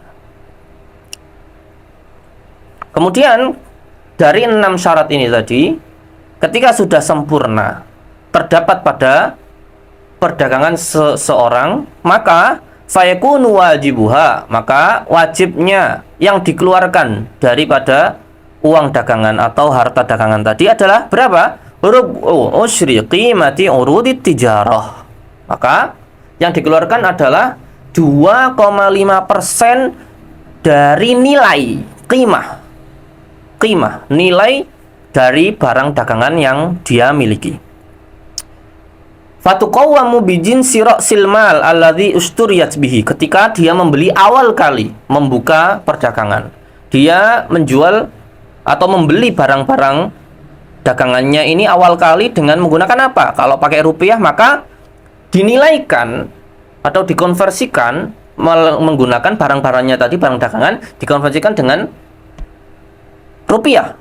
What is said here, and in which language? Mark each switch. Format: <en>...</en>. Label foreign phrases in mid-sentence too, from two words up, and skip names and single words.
<id>Kemudian dari 6 syarat ini tadi, ketika sudah sempurna terdapat pada perdagangan seseorang, maka</id> <ar>فيكون وجوبها,</ar> <id>maka wajibnya yang dikeluarkan daripada uang dagangan atau harta dagangan tadi adalah berapa?</id> <ar>ربع عشر قيمة عروض التجارة.</ar> <id>Maka yang dikeluarkan adalah 2,5% dari nilai qimah, nilai dari barang dagangan yang dia miliki.</id> <ar>فتقوم بجنس رأس المال الذي اشتريت به.</ar> <id>Ketika dia membeli awal kali membuka perdagangan, dia menjual atau membeli barang-barang dagangannya ini awal kali dengan menggunakan apa? Kalau pakai rupiah, maka dinilaikan atau dikonversikan menggunakan barang-barangnya tadi, barang dagangan dikonversikan dengan rupiah.</id>